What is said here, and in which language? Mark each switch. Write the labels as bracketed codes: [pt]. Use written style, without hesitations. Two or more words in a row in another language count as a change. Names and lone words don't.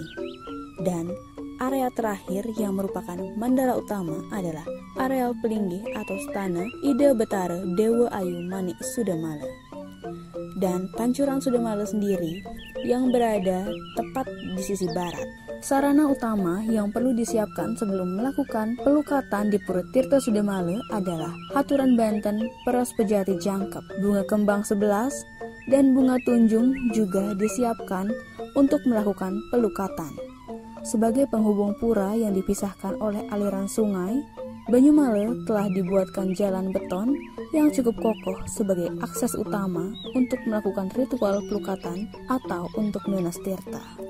[id] Dan area terakhir yang merupakan mandala utama adalah areal Pelinggih atau Stana Ida Betara Dewa Ayu Manik Sudamala. Dan Pancuran Sudamala sendiri yang berada tepat di sisi barat. Sarana utama yang perlu disiapkan sebelum melakukan pelukatan di Pura Tirta Sudamala adalah haturan Banten, [ban] peras pejati jangkep, [id] bunga kembang 11, dan bunga tunjung juga disiapkan untuk melakukan pelukatan. Sebagai penghubung pura yang dipisahkan oleh aliran sungai, Banyumala telah dibuatkan jalan beton yang cukup kokoh sebagai akses utama untuk melakukan ritual pelukatan atau untuk [ban] nunas tirta.